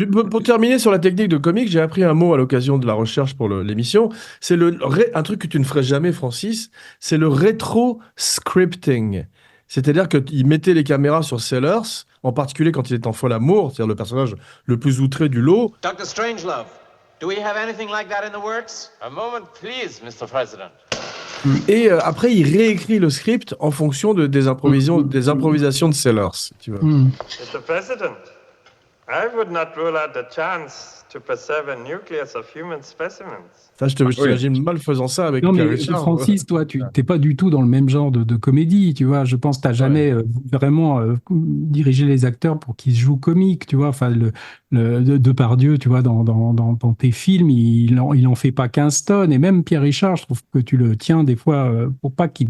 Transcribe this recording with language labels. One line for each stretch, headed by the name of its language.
French: Pour terminer sur la technique de comique, j'ai appris un mot à l'occasion de la recherche pour l'émission. C'est un truc que tu ne ferais jamais, Francis, c'est le rétro-scripting. C'est-à-dire qu'il mettait les caméras sur Sellers, en particulier quand il est en fol amour, c'est-à-dire le personnage le plus outré du lot.
English: Dr. Strangelove, do we have anything like that in the works? A moment, please, Mr. President.
French: Et après, il réécrit le script en fonction des improvisations de Sellers. Tu vois.
English: Mr. President, I would not rule out the chance to preserve a nucleus of human specimens.
French: Ça, je t'imagine mal faisant ça avec Pierre Richard. Richard. Francis, toi, tu n'es pas du tout dans le même genre de comédie, tu vois. Je pense que tu n'as jamais vraiment dirigé les acteurs pour qu'ils jouent comique, tu vois. Enfin, Depardieu, tu vois, dans tes films, il en fait pas 15 tonnes. Et même Pierre Richard, je trouve que tu le tiens des fois pour pas qu'il...